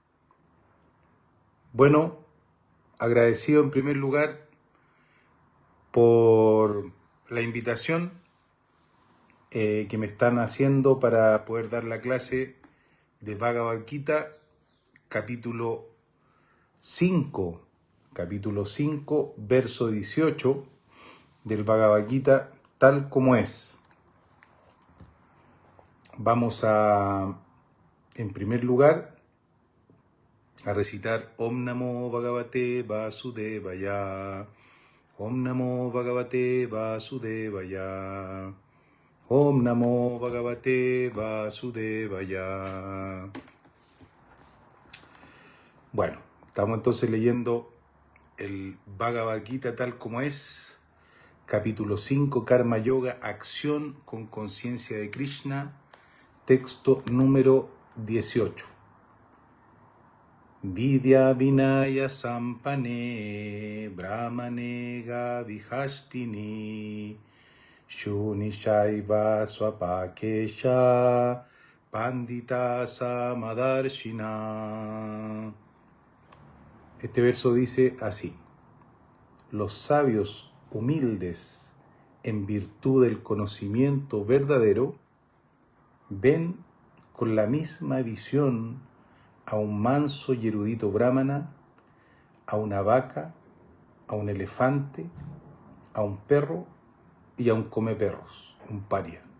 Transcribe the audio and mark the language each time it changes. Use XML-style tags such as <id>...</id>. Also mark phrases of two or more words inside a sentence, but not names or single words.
<es>Bueno, agradecido en primer lugar por la invitación que me están haciendo para poder dar la clase de Bhagavad Gita, capítulo 5, verso 18 del Bhagavad Gita, tal como es. Vamos a, en primer lugar, a recitar</es> <sa>Om Namo Bhagavate Vasudevaya. Om Namo Bhagavate Vasudevaya. Om Namo Bhagavate Vasudevaya.</sa> <es>Bueno, estamos entonces leyendo el Bhagavad Gita tal como es, capítulo 5, Karma Yoga, acción con conciencia de Krishna, texto número 18.</es> <sa>Vidya Vinaya Sampane Brahmane Gavihastini Shunishaiva Swapakesha Pandita Samadarshina.</sa> <es>Este verso dice así: los sabios humildes, en virtud del conocimiento verdadero, ven con la misma visión a un manso y erudito brahmana, a una vaca, a un elefante, a un perro y a un comeperros, un paria.</es>